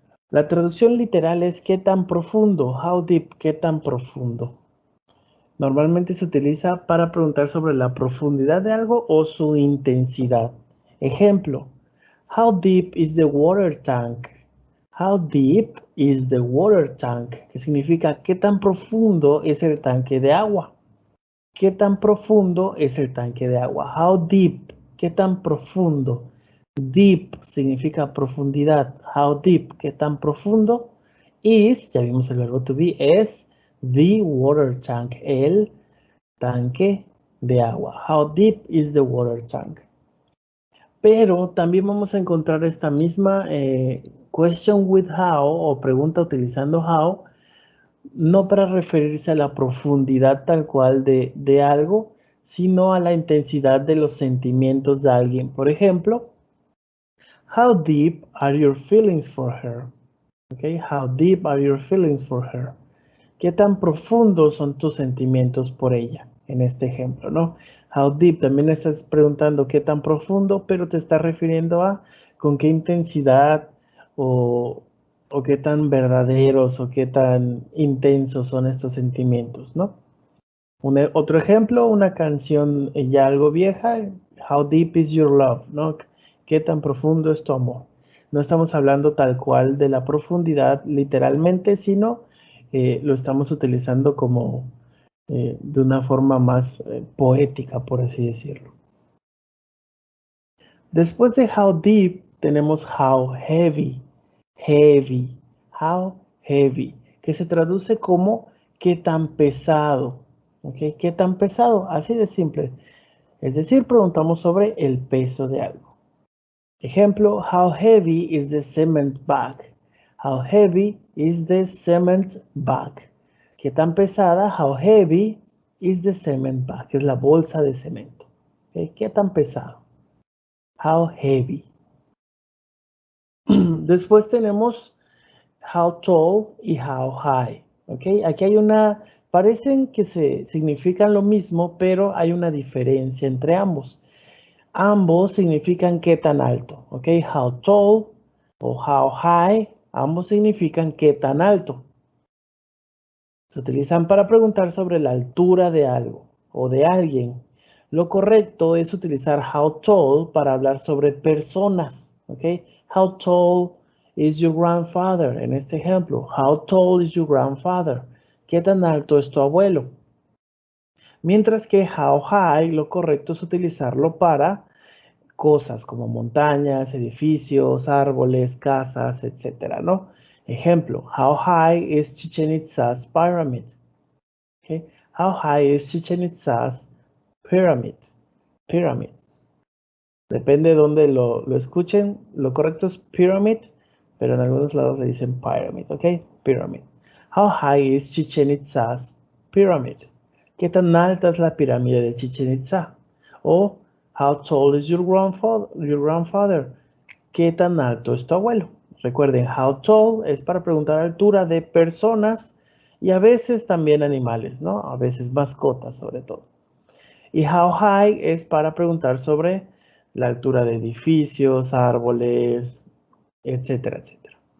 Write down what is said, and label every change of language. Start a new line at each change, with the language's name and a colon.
Spanish: La traducción literal es qué tan profundo, how deep, qué tan profundo. Normalmente se utiliza para preguntar sobre la profundidad de algo o su intensidad. Ejemplo,
English: how deep is the water tank? How deep is the water tank?
Spanish: Que significa qué tan profundo es el tanque de agua. ¿Qué tan profundo es el tanque de agua? How deep, qué tan profundo. Deep significa profundidad. How deep, qué tan profundo. Is, ya vimos el verbo to be, es
English: the water tank,
Spanish: el tanque de agua.
English: How deep is the water tank?
Spanish: Pero también vamos a encontrar esta misma
English: question with how
Spanish: o pregunta utilizando how, no para referirse a la profundidad tal cual de algo, sino a la intensidad de los sentimientos de alguien. Por ejemplo,
English: how deep are your feelings for her? Okay, how deep are your feelings for her?
Spanish: ¿Qué tan profundos son tus sentimientos por ella? En este ejemplo, ¿no? How deep, también estás preguntando qué tan profundo, pero te estás refiriendo a con qué intensidad o qué tan verdaderos o qué tan intensos son estos sentimientos, ¿no? Otro ejemplo, una canción ya algo vieja, How deep is your love, ¿no? ¿Qué tan profundo es tu amor? No estamos hablando tal cual de la profundidad literalmente, sino lo estamos utilizando como de una forma más poética, por así decirlo. Después de how deep tenemos how heavy, heavy, how heavy, que se traduce como qué tan pesado, ¿ok? ¿Qué tan pesado? Así de simple. Es decir, preguntamos sobre el peso de algo.
English: Ejemplo, how heavy is the cement bag? How heavy is the cement bag?
Spanish: ¿Qué tan pesada?
English: How heavy is the cement bag?
Spanish: Es la bolsa de cemento. ¿Ok? ¿Qué tan pesado? How heavy. Después tenemos how tall y how high. ¿Ok? Aquí hay parecen que significan lo mismo, pero hay una diferencia entre ambos. Ambos significan qué tan alto. ¿Ok? How tall o how high, ambos significan qué tan alto. Se utilizan para preguntar sobre la altura de algo o de alguien. Lo correcto es utilizar how tall para hablar sobre personas. ¿Ok?
English: How tall is your grandfather?
Spanish: En este ejemplo,
English: how tall is your grandfather?
Spanish: ¿Qué tan alto es tu abuelo? Mientras que how high, lo correcto es utilizarlo para cosas como montañas, edificios, árboles, casas, etcétera, ¿no?
English: Ejemplo, how high is Chichen Itza's pyramid? Okay. How high is Chichen Itza's pyramid? Pyramid.
Spanish: Depende de dónde lo escuchen. Lo correcto es pyramid, pero en algunos lados le dicen pyramid, ¿ok?
English: Pyramid. How high is Chichen Itza's pyramid?
Spanish: ¿Qué tan alta es la pirámide de Chichen Itza?
English: O how tall is your grandfather?
Spanish: ¿Qué tan alto es tu abuelo? Recuerden, how tall es para preguntar altura de personas y a veces también animales, ¿no? A veces mascotas sobre todo. Y how high es para preguntar sobre la altura de edificios, árboles, etcétera, etcétera.